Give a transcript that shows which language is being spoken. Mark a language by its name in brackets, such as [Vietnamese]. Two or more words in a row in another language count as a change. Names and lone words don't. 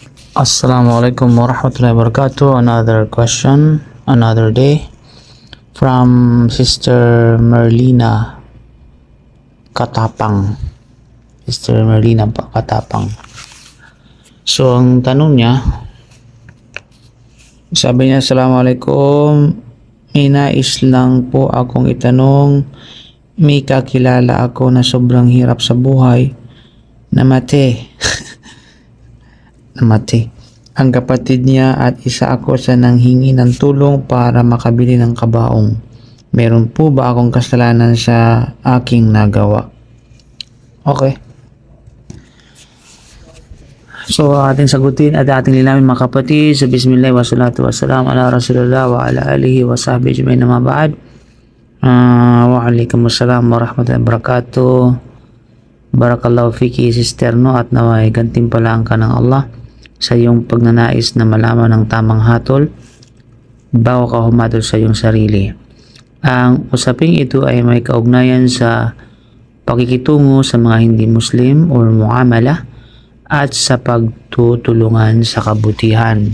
[Arabic] السلام عليكم ورحمة الله وبركاته. [English] Another question, another day from Sister Merlina Katapang. [Filipino] Sister Merlina Katapang. So, ang tanong niya, sabi niya, Assalamualaikum. May nais lang po akong itanong. May kakilala ako na sobrang hirap sa buhay. Namatay. Ang kapatid niya at isa ako sa nanghingi ng tulong para makabili ng kabaong. Meron po ba akong kasalanan sa aking nagawa? Okay. So, ating sagutin at ating lilamin mga kapatid sa [Arabic] بسم الله والصلاة والسلام على رسول الله وعلى آله وصحبه أجمعين أما بعد. وعليكم السلام ورحمة الله وبركاته. بارك الله فيك [Filipino] sister no, at naway gantimpalaan ka ng Allah sa iyong pagnanais na malaman ng tamang hatol bago ka humatol sa iyong sarili. Ang usaping ito ay may kaugnayan sa pakikitungo sa mga hindi Muslim [Arabic] أو معاملة [Filipino] at sa pagtutulungan sa kabutihan.